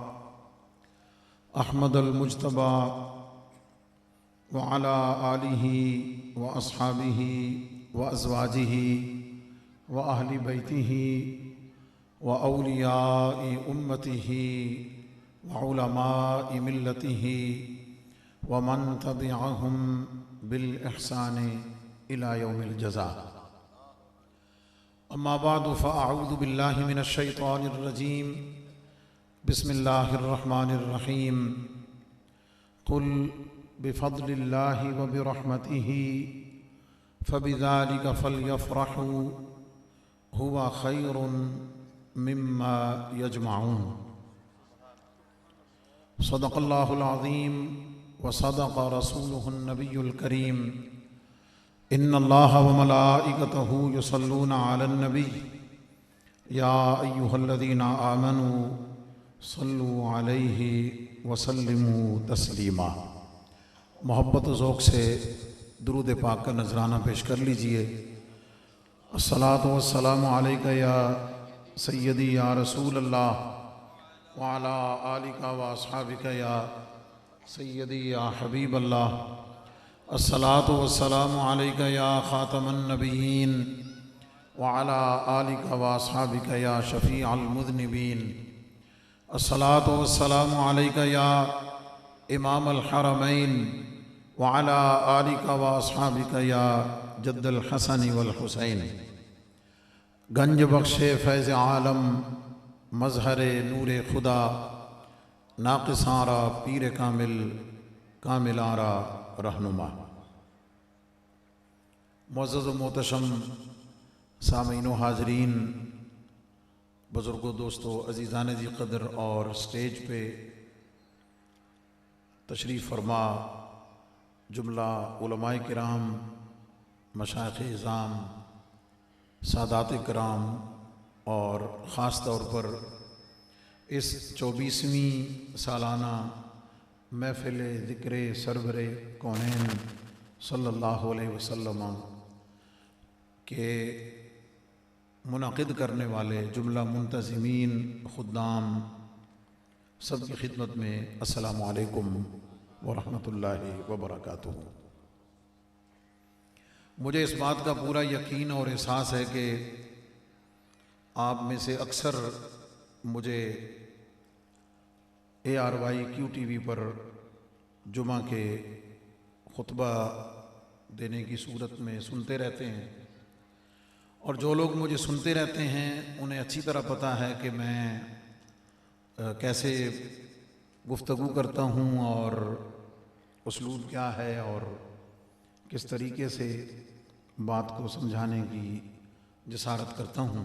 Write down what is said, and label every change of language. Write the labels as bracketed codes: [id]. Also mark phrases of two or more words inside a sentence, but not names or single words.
[ar] أحمد المجتبى وعلى آله وأصحابه وأزواجه وأهل بيته وأولياء أمته وعلماء ملته ومن تبعهم بالإحسان إلى يوم الجزاء. أما بعد فأعوذ بالله من الشيطان الرجيم. بسم الله الرحمن الرحيم. قل بفضل الله وبرحمته فبذلك فليفرحوا هو خير مما يجمعون. صدق الله العظيم وصدق رسوله النبي الكريم. إن الله وملائكته يصلون على النبي يا أيها الذين آمنوا صلوا عليه وسلموا تسليما. [ur] محبت ذوق سے درود پاک کا نذرانہ پیش کر لیجیے. [ar] الصلاة والسلام عليك يا سيدي يا رسول الله وعلى آلك وأصحابك يا سيدي يا حبيب الله. الصلاة والسلام عليك يا خاتم النبيين وعلى آلك وأصحابك يا شفيع المذنبين. الصلاة والسلام عليك يا إمام الحرمين وعلى آلك وأصحابك يا جد الحسن والحسين. [fa] گنج بخش فیض عالم مظهر نور خدا ناقصان را پیر کامل کاملان را رهنما. [ur] معزز و محتشم سامعین و حاضرین، بزرگوں، دوستوں، عزیزان ذی قدر اور اسٹیج پے تشریف فرما جملہ علمائے کرام، مشائخ عظام، سادات کرام اور خاص طور پر اس 24ویں سالانہ محفل ذکر سرور کونین [ar] صلى الله عليه وسلم [ur] کے منعقد کرنے والے جملہ منتظمین، خدام، سب کی خدمت میں [ar] السلام عليكم ورحمة الله وبركاته. [ur] مجھے اس بات کا پورا یقین اور احساس ہے کہ آپ میں سے اکثر مجھے ARYQ TV پر جمعہ کے خطبہ دینے کی صورت میں سنتے رہتے ہیں، اور جو لوگ مجھے سنتے رہتے ہیں انہیں اچھی طرح پتا ہے کہ میں کیسے گفتگو کرتا ہوں اور اسلوب کیا ہے اور کس طریقے سے بات کو سمجھانے کی جسارت کرتا ہوں.